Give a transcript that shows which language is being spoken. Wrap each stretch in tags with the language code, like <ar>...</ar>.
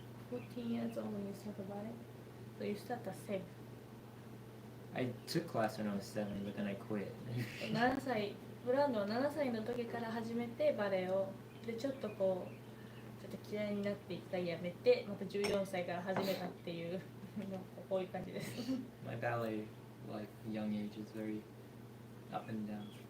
<en>14 years old when you start about it. So you start at 7. I took class when I was 7, but then I quit.</en> <ja>7歳ブランドは7歳の時から始めてバレエをでちょっと嫌いになっていったやめてまた14歳から始めたっていうこういう感じです</ja> <en>My ballet like young age is very up and down.</en>